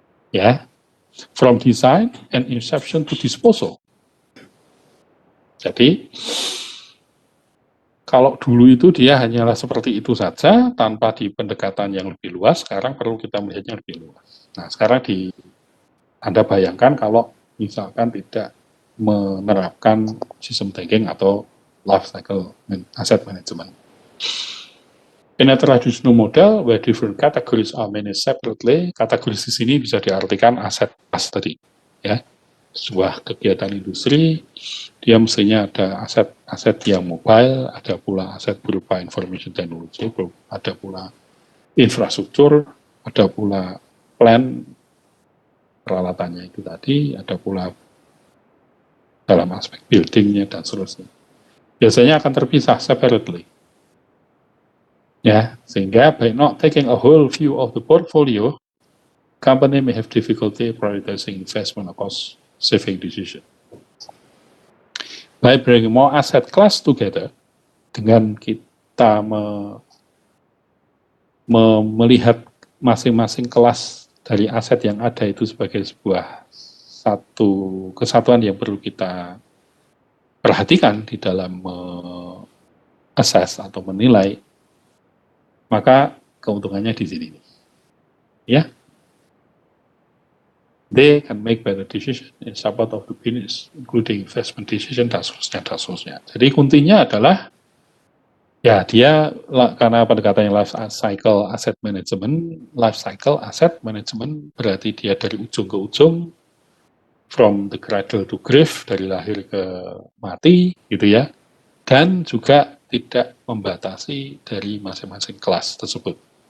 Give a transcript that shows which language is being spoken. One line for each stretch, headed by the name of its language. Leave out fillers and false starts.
English: Ya, from design and inception to disposal.
Indonesian: Jadi, kalau dulu itu dia hanyalah seperti itu saja, tanpa di pendekatan yang lebih luas, sekarang perlu kita melihatnya lebih luas. Nah, sekarang Anda bayangkan kalau misalkan tidak menerapkan system thinking atau life cycle asset management.
English: In a traditional model where different categories are managed separately,
Indonesian: kategori di sini bisa diartikan aset as tadi, ya. Sebuah kegiatan industri, dia mestinya ada aset yang mobile, ada pula aset berupa information technology, ada pula infrastruktur, ada pula plan peralatannya itu tadi, ada pula dalam aspek buildingnya dan seterusnya. Biasanya akan terpisah separately. Ya, sehingga
English: by not taking a whole view of the portfolio, company may have difficulty prioritizing investment or cost saving decision. By bringing more asset class together,
Indonesian: dengan kita melihat masing-masing kelas dari aset yang ada itu sebagai sebuah satu kesatuan yang perlu kita perhatikan di dalam assess atau menilai, maka keuntungannya di sini.
English: Ya, they can make better decision in support of the business, including investment decision,
Indonesian: dan seterusnya. Jadi kuntinya adalah, ya dia karena pendekatan life cycle asset management berarti dia dari ujung ke ujung,
English: from the cradle to grave,
Indonesian: dari lahir ke mati, gitu ya, dan juga tidak membatasi dari masing-masing kelas tersebut.